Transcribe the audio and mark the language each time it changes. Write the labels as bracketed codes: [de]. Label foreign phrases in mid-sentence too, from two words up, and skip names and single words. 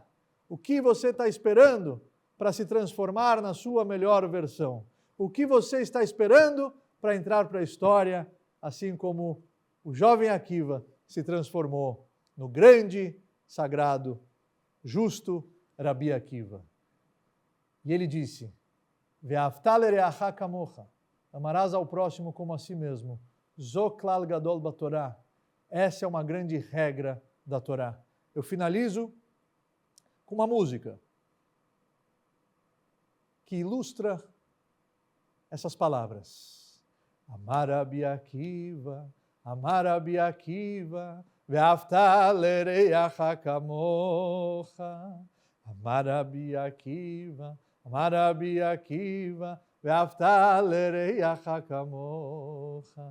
[pt] O que você está esperando para se transformar na sua melhor versão? O que você está esperando para entrar para a história, assim como o jovem Akiva se transformou no grande, sagrado, justo Rabi Akiva? E ele disse, [he] ואהבת לרעך כמוך, [pt] amarás ao próximo como a si mesmo, [he] זה כלל גדול בתורה. [pt] Essa é uma grande regra da Torá. Eu finalizo com uma música que ilustra essas palavras. [he] אמר רבי עקיבא, ואהבת לרעך כמוך. אמר רבי עקיבא, ואהבת לרעך כמוך.